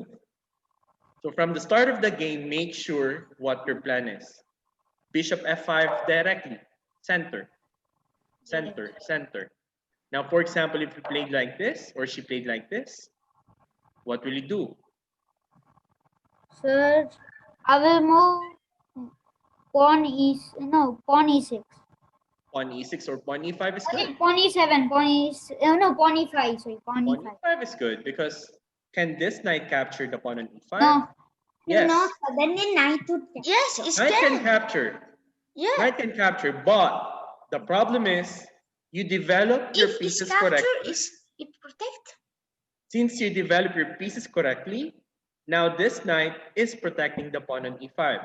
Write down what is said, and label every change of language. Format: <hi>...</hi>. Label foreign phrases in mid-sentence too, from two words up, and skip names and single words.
<en>So from the start of the game, make sure what your plan is. Bishop f5 directly, center, center, center. Now, for example, if you played like this or she played like this, what will you do? Sir, I will move pawn e6. Pawn e6 or pawn e5 is good. Pawn e7, pawn e5, sorry, pawn Pawn e5. e5 is good because can this knight capture the pawn on e5? No. Yes. No, sir, then the knight would capture. Yes, it's Knight can can. capture. Yeah. Knight can capture, but the problem is you develop your If pieces it's capture, correctly. it protect. Since you develop your pieces correctly, now this knight is protecting the pawn on e5.</en>